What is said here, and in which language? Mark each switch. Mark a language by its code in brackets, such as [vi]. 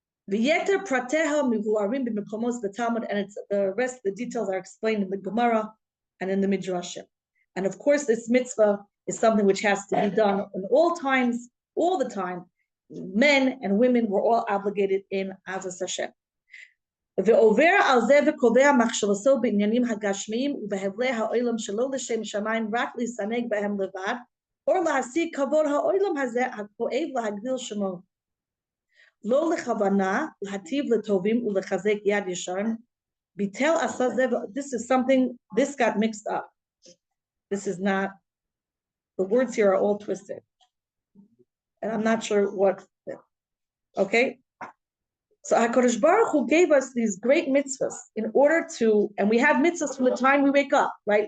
[he] V'yeter prateha mivuarim b'mekomos b'Talmud, [en] and it's the rest, the details are explained in the Gemara and in the Midrashim. And of course, this mitzvah is something which has to be done in all times, all the time. Men and women were all obligated in Avos Hashem. [he] ועובר על זה וקובע מחשבתו בעניינים הגשמיים ובהבלי העולם שלא לשם שמיים רק להסתנג בהם לבד, או להשיג כבוד העולם הזה הכואב להגדיל שמו. לא לכוונה להטיב לטובים ולחזק יד ישרים. ביטל עשה זה, [en] this is something, this got mixed up. This is not, the words here are all twisted. And I'm not sure what, okay? So HaKadosh Baruch Hu gave us these great mitzvahs in order to, and we have mitzvahs from the time we wake up, right?